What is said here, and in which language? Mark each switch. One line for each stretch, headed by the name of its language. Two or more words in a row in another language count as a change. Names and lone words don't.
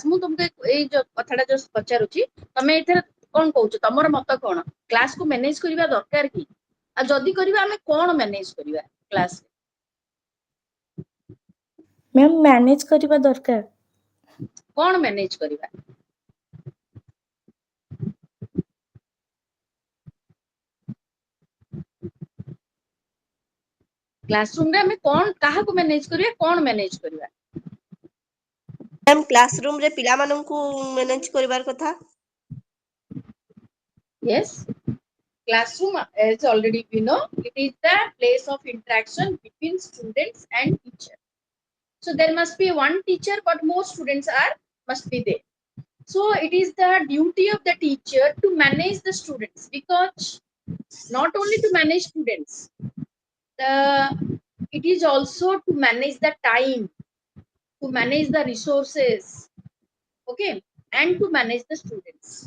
Odia: ମୁଁ तुमको ଏଇ କଥାଟା just ପଚାରୁଛି, ତମେ ଏଥିରେ କଣ କହୁଛ, ତମର ମତ କଣ? କ୍ଲାସ କୁ ମ୍ୟାନେଜ କରିବା ଦରକାର କି? ଆଉ ଯଦି କରିବା ଆମେ କଣ ମ୍ୟାନେଜ କରିବା କ୍ଲାସ?
English: Ma'am, manage
Odia: କରିବା ଦରକାର. କଣ ମ୍ୟାନେଜ କରିବା? କ୍ଲାସରୁମ ରେ ଆମେ କଣ କାହାକୁ ମ୍ୟାନେଜ କରିବା, କଣ ମ୍ୟାନେଜ କରିବା? ମ୍ୟାମ୍ କ୍ଲାସରୁମ ରେ ପିଲାମାନଙ୍କୁ ମ୍ୟାନେଜ କରିବାର କଥା।
English: Yes, classroom, as already we know, it is the place of interaction between students and teacher. So there must be one teacher, but more students are must be there. So it is the duty of the teacher to manage the students, because not only to manage students, the it is also to manage the time, to manage the resources, okay, and to manage the students.